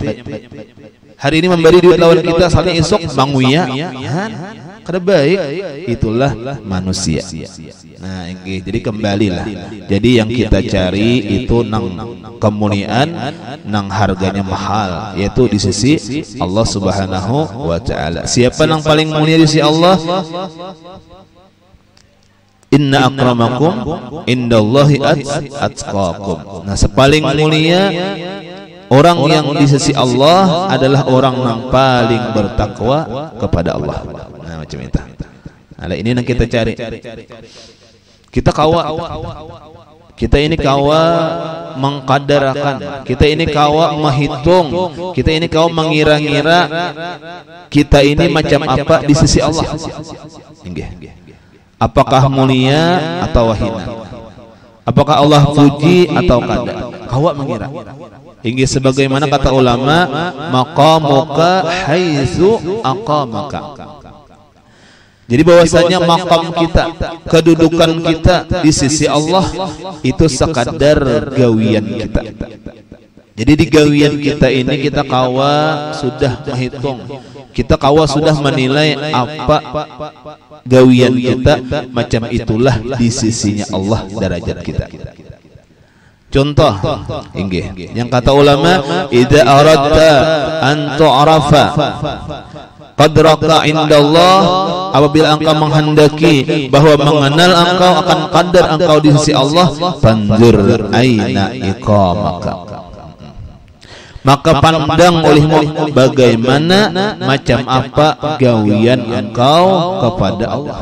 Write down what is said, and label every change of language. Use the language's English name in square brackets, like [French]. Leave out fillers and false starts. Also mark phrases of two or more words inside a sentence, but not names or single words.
[Banjar] Hari ini memberi duit lawan kita, sekalinya isuk manguya. Kada baik, itulah manusia. Nah, jadi kembalilah. Jadi yang kita cari itu nang kemuliaan, nang harganya mahal, yaitu di sisi Allah [Arabic] سبحانه وتعالى. [Banjar] Siapa yang paling mulia di sisi Allah? [Arabic] إن أكرمكم عند الله أتقاكم. [Banjar] Nah, sepaling mulia orang yang di sisi Allah adalah orang yang paling bertakwa kepada Allah. Nah, macam itu. Nah, ini yang kita cari. Kita kita ini kawa mengkadarakan, kita ini kawa menghitung, kita ini kawa mengira-ngira kita ini macam apa di sisi Allah. Apakah mulia atau hina? Apakah Allah puji atau kada? Kawa mengira. Hingga sebagaimana kata ulama, [Arabic] مقامك حيث أقامك. [Banjar] Jadi bahwasanya makam kita, kedudukan kita di sisi Allah itu sekadar gawian kita. Jadi di gawian kita ini kita kawa sudah menghitung, kita kawa sudah menilai apa gawian kita, macam itulah di sisinya Allah derajat kita. Contoh, inggih, yang kata ulama, [Arabic] إذا أردت أن تعرف قدرك عند الله, [Banjar] apabila engkau menghendaki bahwa mengenal engkau akan qadar engkau di sisi Allah, [Arabic] فانظر أين أقامك, [Banjar] maka pandang olehmu bagaimana macam apa gawian engkau kepada Allah.